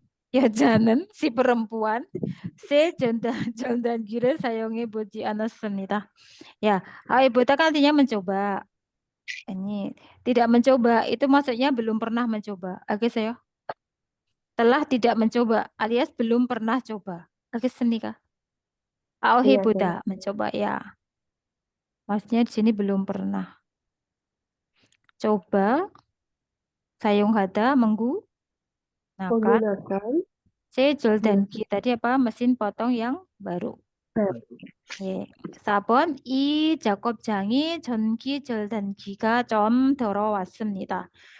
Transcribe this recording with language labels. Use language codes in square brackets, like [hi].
[ko] 여자는 [id] si perempuan [ko] 새 전단기를 사용해 보지 않았습니다. [id] Ya, ibu kan artinya mencoba. Ini tidak mencoba itu maksudnya belum pernah mencoba. [ko] 알겠어요? [id] Telah tidak mencoba alias belum pernah coba. [ko] 알겠습니까? 해보다 [id] mencoba ya. Maksudnya di sini belum pernah. Coba 사용하다 menggunakan [ko] 새 절단기 [id] tadi apa? Mesin potong yang baru. 예. [ko] 4번 이 작업장이 전기 절단기가 좀 들어왔습니다.